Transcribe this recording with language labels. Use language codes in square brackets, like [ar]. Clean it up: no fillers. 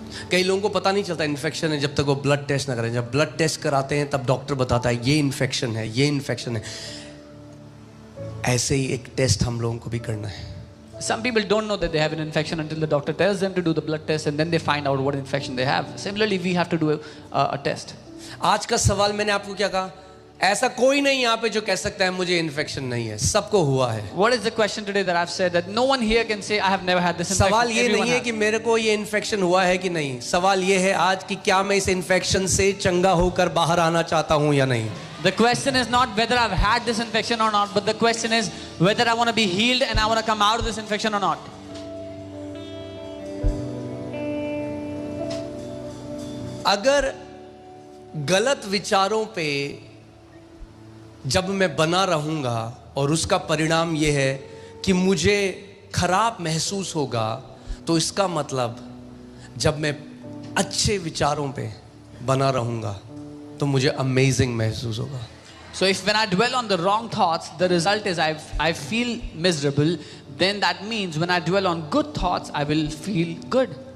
[hi] कई लोगों को पता नहीं चलता इन्फेक्शन है जब तक वो ब्लड टेस्ट ना करें. जब ब्लड टेस्ट कराते हैं तब डॉक्टर बताता है ये इन्फेक्शन है, ये इन्फेक्शन है. ऐसे ही एक टेस्ट हम लोगों को भी करना है. [en] Some people don't know that they have an infection until the doctor tells them to do the blood test and then they find out what infection they have. Similarly, we have to do a test. [hi] आज का सवाल मैंने आपको क्या कहा? ऐसा कोई नहीं यहाँ पे जो कह सकता है मुझे इन्फेक्शन नहीं है. सबको हुआ है. [en] What is the question today that I've said that no one here can say I have never had this infection? [hi] सवाल ये [en] Everyone [hi] नहीं है [en] has. [hi] कि मेरे को ये इन्फेक्शन हुआ है कि नहीं. सवाल ये है आज कि क्या मैं इस इन्फेक्शन से चंगा होकर बाहर आना चाहता हूँ या नहीं. [en] The question is not whether I've had this infection or not, but the question is whether I want to be healed and I want to come out of this infection or not. [hi] अगर गलत विचारों पे जब मैं बना रहूंगा और उसका परिणाम ये है कि मुझे खराब महसूस होगा, तो इसका मतलब जब मैं अच्छे विचारों पे बना रहूंगा तो मुझे अमेजिंग महसूस होगा. [en] So if when I dwell on the wrong thoughts, the result is I feel miserable, then that means when I dwell on good thoughts, I will feel good.